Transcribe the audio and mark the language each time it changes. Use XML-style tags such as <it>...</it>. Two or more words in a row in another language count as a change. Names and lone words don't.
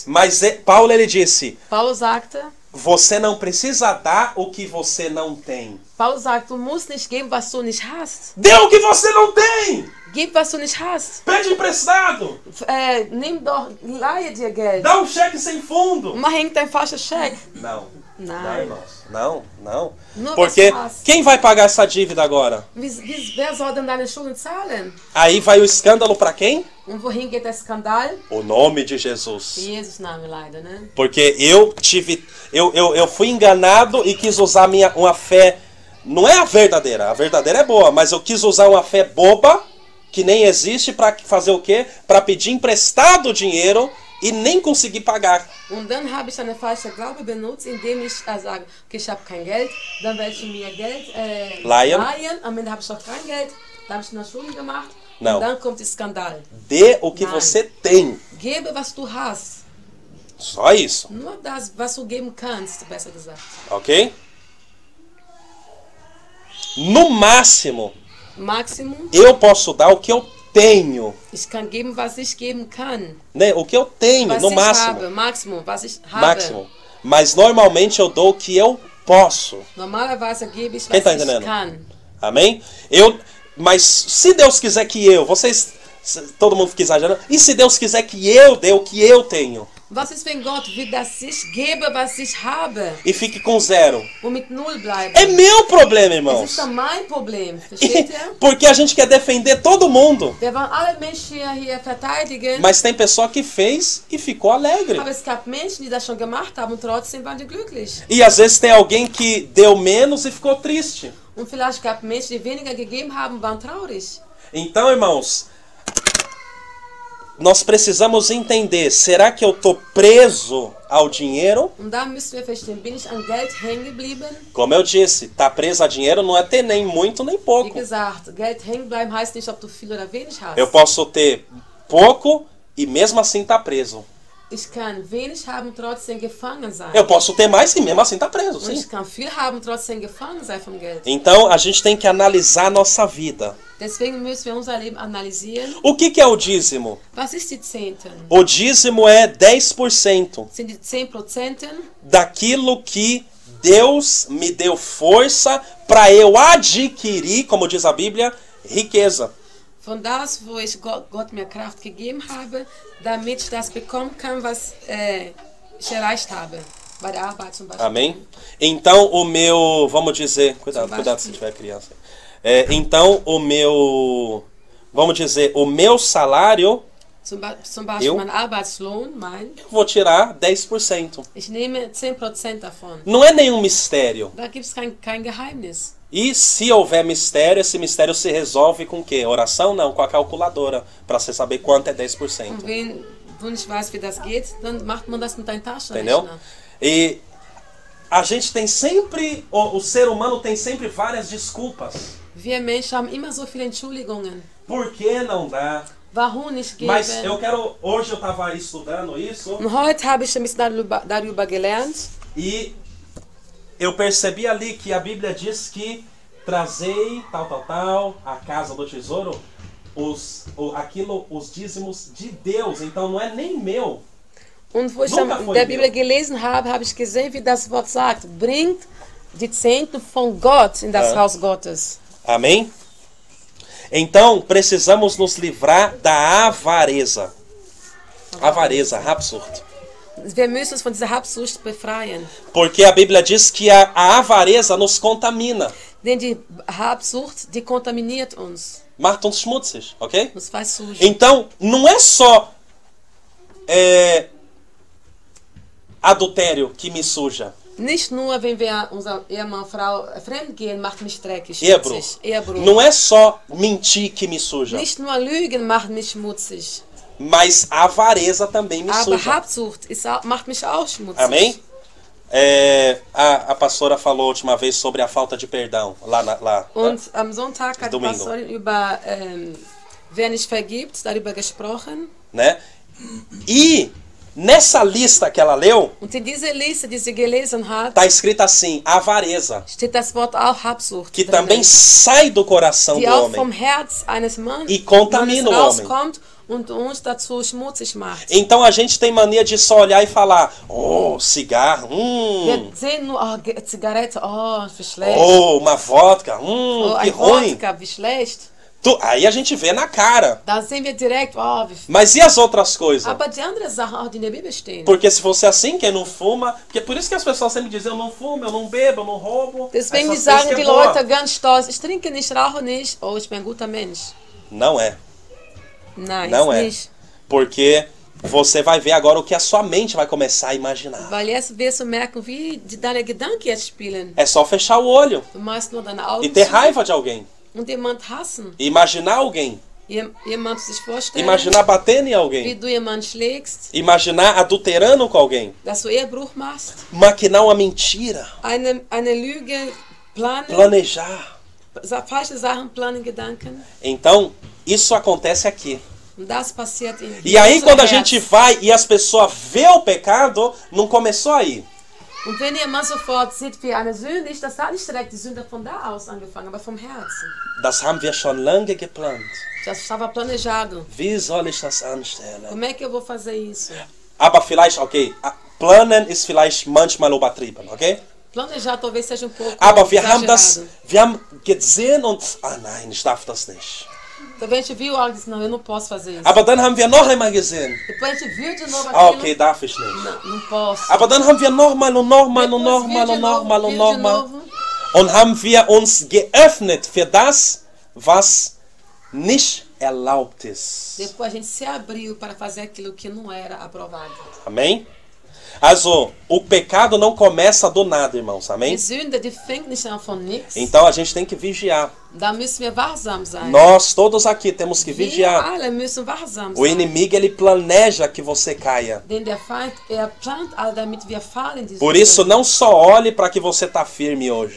<pt>Mas Paulo ele disse,</pt> <de>Paulo sagte,</de> <pt>você não precisa dar o que você não tem.</pt> <de>Paulo sagt, du musst nicht geben, was du nicht hast.</de> <pt>Dê o que você não tem.</pt> <de>Gib, was du nicht hast.</de> <pt>Pede emprestado.</pt> <de>Nimm doch, leihe dir Geld.</de> <pt>Dá cheque sem fundo.</pt> <de>Mach hängt dein falscher Scheck.</de> <pt>Não. Não,</pt> <de>Nein.</de> <pt>irmãos. Não, não.</pt> <de>Nur</de> <pt>Porque</pt> <de>was du hast.</de> <pt>quem vai pagar essa dívida agora?</pt> <de>Wer soll denn deine Schulden zahlen?</de> <pt>Aí vai o escândalo para quem?</pt> <de>Und wohin geht der Skandal?</de> <pt>O nome de Jesus.</pt> <de>Jesus Name leider, ne?</de> <pt>Porque eu fui enganado e quis usar uma fé, não é a verdadeira é boa, mas eu quis usar uma fé boba, que nem existe, para fazer o quê? Para pedir emprestado dinheiro e nem conseguir pagar.</pt> <de>Und dann habe ich eine falsche Glaube benutzt, indem ich sage, okay, ich habe kein Geld, dann werde ich mir Geld Leihen. Am Ende habe ich auch kein Geld, dann habe ich eine Schulden gemacht</de> <pt>Não.</pt> <de>und dann kommt der Skandal.</de> <pt>Dê o que</pt> <de>Nein.</de> <pt>você tem.</pt> <de>Gebe, was du hast.</de> <pt>Só isso,</pt> <de>Nur das, was du geben kannst, besser gesagt.</de> <pt>ok? No máximo,</pt> <de>Maximum,</de> <pt>eu posso dar o que eu tenho.</pt> <de>ich kann geben, was ich geben kann.</de> <pt>Né? O que eu tenho,</pt> <de>Was</de> <pt>no</pt> <de>ich</de> <pt>máximo.</pt> <de>habe, Maximum, was ich habe.</de> <pt>Máximo. Mas normalmente eu dou o que eu posso.</pt> <de>Normalerweise gebe ich,</de> <pt>Quem</pt> <de>was</de> <pt>tá</pt> <de>ich</de> <pt>entendendo?</pt> <de>kann.</de> <pt>Amém? Mas se Deus quiser que todo mundo fica exagerando, e se Deus quiser que eu dê o que eu tenho?</pt> <de>Was ist, wenn Gott will, dass ich gebe, was ich habe?</de> <pt>E fique com zero.</pt> <de>Und mit null bleiben.</de> <pt>É meu problema,</pt> <de>Das</de> <pt>irmãos.</pt> <de>ist doch mein Problem. Versteht ihr?</de> <pt>Porque a gente quer defender todo mundo.</pt> <de>Wir wollen alle Menschen hier verteidigen.</de> <pt>Mas tem pessoa que fez e ficou alegre.</pt> <de>Aber es gab Menschen, die das schon gemacht haben und trotzdem waren die glücklich.</de> <pt>E às vezes tem alguém que deu menos e ficou triste.</pt> <de>Und vielleicht gab es Menschen, die weniger gegeben haben und waren traurig.</de> <pt>Então, irmãos, nós precisamos entender, será que eu estou preso ao dinheiro?</pt> <de>Und da müssen wir verstehen, bin ich an Geld hängen geblieben?</de> <pt>Como eu disse, tá preso a dinheiro não é ter nem muito nem</pt> <de>Wie</de> <pt>pouco.</pt> <de>gesagt, Geld hängen bleiben heißt nicht, ob du viel oder wenig hast.</de> <pt>Eu posso ter pouco e mesmo assim tá preso.</pt> <de>Ich kann wenig haben und trotzdem gefangen sein.</de> <pt>Eu posso ter mais e mesmo assim tá preso,</pt> <de>Und</de> <pt>sim.</pt> <de>ich kann viel haben und trotzdem gefangen sein vom Geld.</de> <pt>Então, a gente tem que analisar a nossa vida.</pt> <de>Deswegen müssen wir unser Leben analysieren.</de> <pt>O que é o dízimo?</pt> <de>Was ist die Zehnten?</de> <pt>O dízimo é 10%</pt> <de>Sind die 10%</de> <pt>daquilo que Deus me deu força para eu adquirir, como diz a Bíblia, riqueza.</pt> <de>von das, wo ich Gott mir Kraft gegeben habe, damit ich das bekommen kann, was ich erreicht habe. Bei der Arbeit zum Beispiel.</de> <pt>Amém? Então, o meu... Vamos dizer... Cuidado se tiver criança. Então, o meu... Vamos dizer, o meu salário...</pt> <de>Zum Beispiel mein Arbeitslohn,</de> <pt>eu vou tirar 10%.</pt> <de>Ich nehme 10% davon.</de> <pt>Não é nenhum mistério.</pt> <de>Da gibt es kein Geheimnis.</de> <pt>E se houver mistério, esse mistério se resolve com o quê? Oração? Não, com a calculadora. Para você saber quanto é 10%.</pt> <de>Und wenn du nicht weißt, wie das geht, dann macht man das mit deinem</de> <pt>Entendeu?</pt> <de>Taschenrechner.</de> <pt>E a gente tem sempre... O ser humano tem sempre várias desculpas.</pt> <de>Wir Menschen haben immer so viele Entschuldigungen.</de> <pt>Por que não dá?</pt> <de>Warum nicht geben?</de> <pt>Mas eu quero... Hoje eu estava estudando isso.</pt> <de>Und heute habe ich ein bisschen darüber gelernt.</de> <pt>E eu percebi ali que a Bíblia diz que trazei tal, a casa do tesouro, os dízimos de Deus. Então não é nem meu.</pt> <de>Und wo ich dann in der Bibel gelesen habe, habe ich gesehen, wie das Wort sagt. Bringt die Zehnten von Gott in das Haus Gottes.</de> <pt>Amém? Então precisamos nos livrar da avareza. Avareza,</pt> <de>Habsucht. Wir müssen uns von dieser Habsucht befreien. Porque a Bíblia diz que a avareza nos contamina. Denn die Habsucht, die kontaminiert uns. Macht uns schmutzig, ok?</de> <pt>Uns faz sujo. Então, não é só adultério que me suja.</pt> <de>Nicht nur, wenn wir unser Ehemann, Frau fremd gehen, macht mich dreckig, Ehebruch. schmutzig. Ehebruch.</de> <pt>Não é só mentir que me suja.</pt> <de>Nicht nur Lügen macht mich schmutzig.</de> <pt>Mas a avareza também me</pt> <de>Aber</de> <pt>suja.</pt> <de>Habsucht macht mich auch schmutzig.</de> <pt>Amém? A pastora falou a última vez sobre a falta de perdão.</pt> <de>Und am Sonntag hat die</de> <pt>Domingo.</pt> <de>Pastorin über wer nicht vergibt, darüber gesprochen.</de> <pt>Né? E nessa lista que ela leu,</pt> <de>Und in dieser Liste, die sie gelesen hat,</de> <pt>está escrita assim, avareza.</pt> <de>steht das Wort auch Habsucht</de> <pt>Que</pt> <de>drin,</de> <pt>também sai do coração</pt> <de>die</de> <pt>do</pt> <de>auch</de> <pt>homem.</pt> <de>vom Herz eines Mannes</de> <pt>E contamina o homem.</pt> <de>rauskommt und uns dazu schmutzig macht.</de> <pt>Então a gente tem mania de só olhar e falar, oh, cigarro,</pt> <de>Wir sehen nur, oh, Zigarette, oh, wie schlecht.</de> <pt>oh, uma vodka,</pt> <de>Oh,</de> <pt>que</pt> <de>ein</de> <pt>ruim.</pt> <de>Wodka, wie schlecht.</de> <pt>Aí a gente vê na cara.</pt> <de>Da sehen wir direkt, oh, wie</de> <pt>Mas e as outras coisas?</pt> <de>Aber die anderen Sachen, auch die in der Bibel stehen.</de> <pt>Porque se fosse assim, quem não fuma... Porque por isso que as pessoas sempre dizem, eu não fumo, eu não bebo, eu não roubo.</pt> <de>Deswegen</de> <pt>Essas</pt> <de>sagen</de> <pt>coisas</pt> <de>die</de> <pt>que é boa.</pt> <de>Leute ganz stolz, ich trinke nicht, rauche nicht, oh, ich bin ein guter Mensch.</de> <pt>Não é.</pt> <de>Nein,</de> <pt>Não</pt> <de>ist</de> <pt>é.</pt> <de>nicht.</de> <pt>Porque você vai ver agora o que a sua mente vai começar a imaginar.</pt> <de>Weil jetzt wirst du merken, wie deine Gedanken jetzt spielen.</de> <pt>É só fechar o olho</pt> <de>Du machst nur deine</de> <pt>e</pt> <de>Augen</de> <pt>ter</pt> <de>zu</de> <pt>raiva de alguém.</pt> <de>und jemand hassen.</de> <pt>E imaginar alguém.</pt> <de>Jemand sich vorstellen,</de> <pt>Imaginar batendo em</pt> <de>wie</de> <pt>alguém.</pt> <de>du jemanden schlägst,</de> <pt>Imaginar adulterando com alguém.</pt> <de>dass du Ehebruch machst,</de> <pt>Maquinar uma mentira.</pt> <de>eine Lüge planen,</de> <pt>Planejar.</pt> <de>falsche Sachen planen, Gedanken.</de> <pt>Então, isso acontece aqui.</pt> <de>Und das passiert in</de> <pt>E aí,</pt> <de>unserem</de> <pt>quando a</pt> <de>Herz.</de> <pt>gente vai e as pessoas vê o pecado, não começou aí.</pt> <de>Und wenn jemand sofort sieht, wie eine Sünde ist, das hat nicht direkt die Sünde von da aus angefangen, aber vom Herzen. Das haben wir schon lange geplant.</de> <pt>Das estava planejado.</pt> <de>Wie soll ich das anstellen?</de> <pt>Como é que eu vou fazer isso?</pt> <de>Aber vielleicht, okay, planen ist vielleicht manchmal übertrieben, okay?</de> <pt>Planejar talvez seja pouco</pt> <de>Aber wir haben</de> <pt>exagerado.</pt> <de>wir haben gesehen und, nein, ich darf das nicht.</de> <pt>Então a gente viu algo e disse, não, eu não posso fazer isso.</pt> <de>Aber dann haben wir noch einmal gesehen.</de> <pt>Depois a gente viu de novo</pt> <de>Ah,</de> <pt>aquilo.</pt> <de>okay, darf ich nicht.</de> <pt>Não posso.</pt> <de>Aber dann haben wir nochmal und nochmal und</de> <pt>Depois</pt> <de>nochmal</de> <pt>viu</pt> <de>und</de> <pt>de novo,</pt> <de>nochmal und</de> <pt>viu de</pt> <de>nochmal.</de> <pt>novo.</pt> <de>Und haben wir uns geöffnet für das, was nicht erlaubt ist.</de> <pt>Depois a gente se abriu para fazer aquilo que não era aprovado. Amém? Also, o pecado não começa do nada, irmãos. Amém?</pt> <de>Die Sünde, die fängt nicht an von nichts.</de> <pt>Então a gente tem que vigiar.</pt> <de>Da müssen wir wachsam sein.</de> <pt>Nós todos aqui temos que</pt> <de>Wir</de> <pt>vigiar.</pt> <de>alle müssen wachsam</de> <pt>O</pt> <de>sein.</de> <pt>inimigo ele planeja que você caia.</pt> <de>Denn der Feind, plant all, damit wir fallen. Die</de> <pt>Por</pt> <de>Sünde.</de> <pt>isso não só olhe para que você está firme hoje.</pt>